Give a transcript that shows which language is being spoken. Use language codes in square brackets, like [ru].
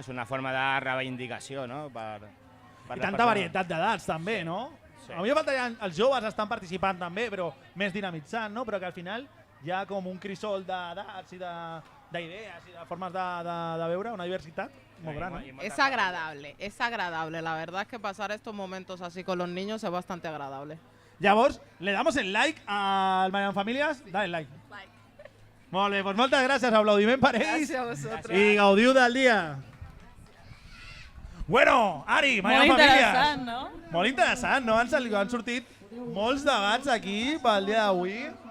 [ca] És una forma de reivindicació, no? I tanta varietat d'edats també, no? Sí. A mi em faltarien, els joves estan participant també, però més dinamitzant, no? Però que al final hi ha com un crisol d'edats i d'idees i de formes de veure, una diversitat molt gran, ¿no? [es] Es agradable. La verdad es que pasar estos momentos así con los niños es bastante agradable. [ca] Llavors, [es] le damos el like al Mariana Famílies. Dale like. [ca] Molt bé, doncs moltes gràcies, aplaudiment per ells. Gràcies a vosaltres. I gaudiu del dia. Bueno, Ari, Mariana Molt Famílies. interessant, no? Molt interessant, no? Han sortit molts debats aquí pel dia d'avui.